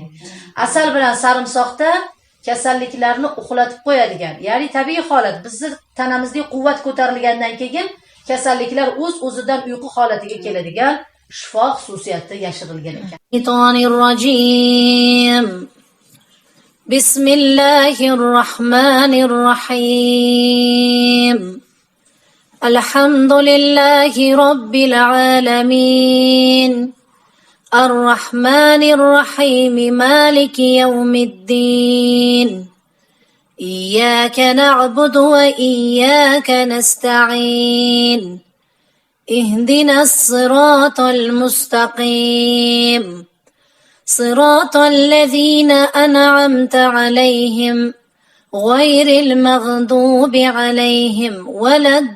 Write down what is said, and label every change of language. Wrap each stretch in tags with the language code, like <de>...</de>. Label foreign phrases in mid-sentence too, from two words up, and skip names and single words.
<uz>Asal bilan sarimsoqda kasalliklarni uxlatib qo'yadigan, ya'ni tabiiy holat, bizni tanamizga quvvat ko'tarilgandan keyin kasalliklar o'z-o'zidan uyqu holatiga keladigan shifo xususiyati yashirilgan ekan.</uz> <ar>Shaytonirrojim. Bismillahirrohmanirrohim. الحمد لله رب العالمين. الرحمن الرحيم. مالك يوم الدين. إياك نعبد وإياك نستعين اهدنا الصراط المستقيم صراط الذين أنعمت عليهم غير المغضوب عليهم ولا</ar>